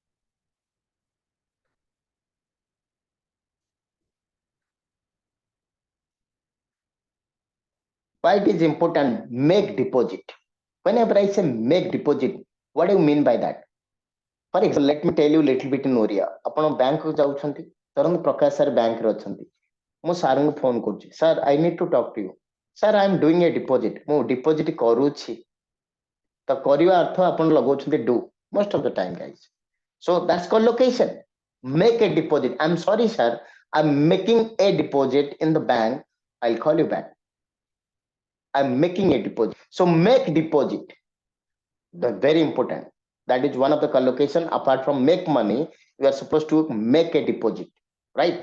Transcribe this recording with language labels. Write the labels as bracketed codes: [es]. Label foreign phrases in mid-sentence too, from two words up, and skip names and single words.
[en] Why it is important? Make deposit. Whenever I say make deposit, what do you mean by that? For example, let me tell you little bit in Oriya. [or] ଆପଣ ବ୍ୟାଙ୍କ କୁ ଯାଉଛନ୍ତି, ଧରନ୍ତୁ ପ୍ରକାଶ ସାର୍ ବ୍ୟାଙ୍କରେ ଅଛନ୍ତି, ମୁଁ ସାର୍ଙ୍କୁ ଫୋନ କରୁଛି, [en] sir I need to talk to you, sir I am doing a deposit, [or] ମୁଁ ଡିପୋଜିଟ୍ କରୁଛି, ତ କରିବା ଅର୍ଥ ଆପଣ ଲଗାଉଛନ୍ତି [en] do most of the time, guys. So that's called location. Make a deposit. I'm sorry, sir, I'm making a deposit in the bank, I'll call you back. I'm making a deposit. So make deposit. That's very important. That is one of the collocation. Apart from make money, you are supposed to make a deposit, right?